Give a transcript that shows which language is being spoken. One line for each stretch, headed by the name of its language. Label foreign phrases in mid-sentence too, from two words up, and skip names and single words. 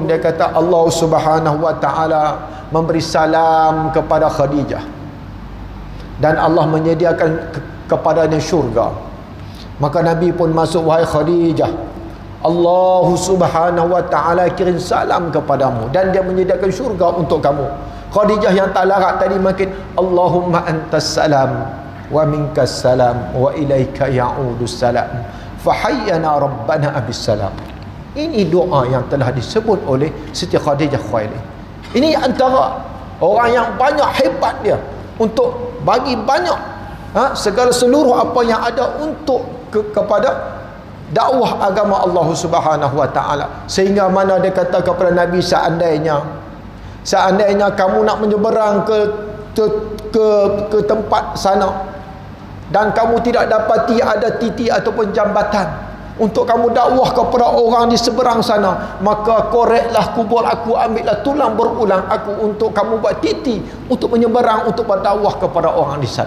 Malay: Dia kata Allah
Arabic: سبحانه وتعالى
Malay: memberi salam kepada Khadijah, dan Allah menyediakan kepadanya syurga. Maka Nabi pun masuk, wahai Khadijah, Allah
Arabic: سبحانه وتعالى
Malay: kirim salam kepadamu, dan dia menyediakan syurga untuk kamu. Khadijah yang tak larat tadi makin,
Arabic: اللهم أنت السلام ومنك السلام وإليك يعود السلام فحينا ربنا بالسلام.
Malay: Ini doa yang telah disebut oleh Siti Khadijah Khuwailid. Ini antara orang yang banyak hebat dia untuk bagi banyak segala seluruh apa yang ada untuk kepada dakwah agama Allah
Arabic: سبحانه وتعالى.
Malay: Sehingga mana dia kata kepada Nabi, seandainya kamu nak menyeberang ke tempat sana, dan kamu tidak dapati ada titik ataupun jambatan untuk kamu dakwah kepada orang di seberang sana, maka koreklah kubur aku, ambillah tulang berulang aku untuk kamu buat titik untuk menyeberang, untuk berdakwah kepada orang di sana.